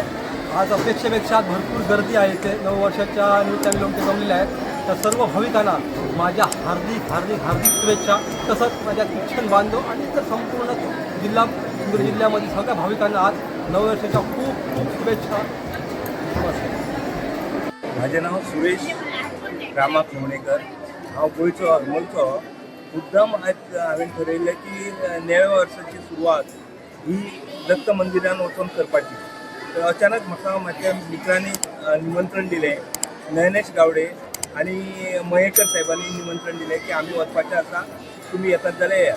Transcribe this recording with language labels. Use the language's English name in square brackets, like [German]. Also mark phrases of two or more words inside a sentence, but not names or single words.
[Marathi] आज अपेक्षेपेक्षा आज भरपूर गर्दी आहे इथे। नववर्षाच्या निमित्ताने लोक जमलेले आहेत। तर सर्व भाविकांना माझ्या हार्दिक हार्दिक हार्दिक शुभेच्छा। तसंच माझ्या ख्रिश्चन बांधव आणि इतर संपूर्ण सिंधुदुर्ग जिल्ह्यामध्ये सगळ्या भाविकांना आज नववर्षाच्या खूप खूप शुभेच्छा। माझे नाव [Konkani] सुरेश रामा खवणेकर, हांव गोंयचो हरमलचो। मुद्दाम आज हांवें ठरयलें की नव्या वर्साची सुरवात ही दत्त मंदिरान वचून करपाची। तर अचानक म्हाका म्हाज्या मित्रांनी निमंत्रण दिलें, नयनेश गावडे आणि मयेकर साहेबांनी निमंत्रण दिलें की आमी वचपाचें आसा, तुमी येतात जाल्यार या।